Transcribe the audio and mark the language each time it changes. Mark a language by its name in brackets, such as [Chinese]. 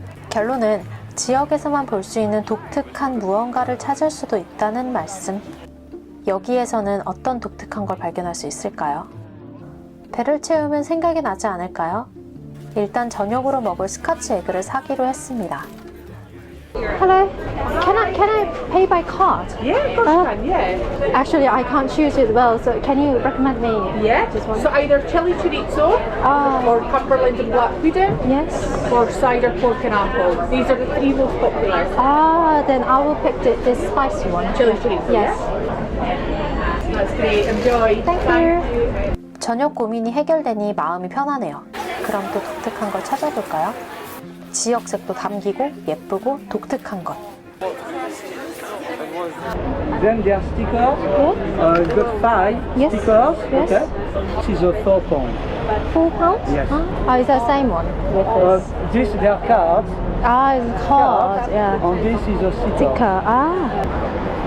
[Korean] 결론은 지역에서만 볼 수 있는 독특한 무언가를 찾을 수도 있다는 말씀. 여기에서는 어떤 독특한 걸 발견할 수 있을까요? 배를 채우면 생각이 나지 않을까요? 일단 저녁으로 먹을 스카치 에그를 사기로 했습니다. [English] Hello, can I pay by card? Yeah, of course you can, yeah. Actually, I can't choose it well, so can you recommend me? Yeah, Just one. so either chili chorizo or Cumberland and black pudding Yes. or cider pork and apple. These are the 3 most popular. Then I will pick this spicy one. Chili chorizo, Yes. yeah? That's great, enjoy. Thank you. [Korean] 저녁 고민이 해결되니 마음이 편하네요. 그럼 또 독특한 걸 찾아볼까요? 지역색도 담기고 예쁘고 독특한 것. [English] Then there are stickers. Got 5 Yes. stickers. Yes. Okay. This is a 4 pound. £4? Yes. Is that the same one with this? This they are cards. It's a card. Yeah. And this is a sticker. Sticker.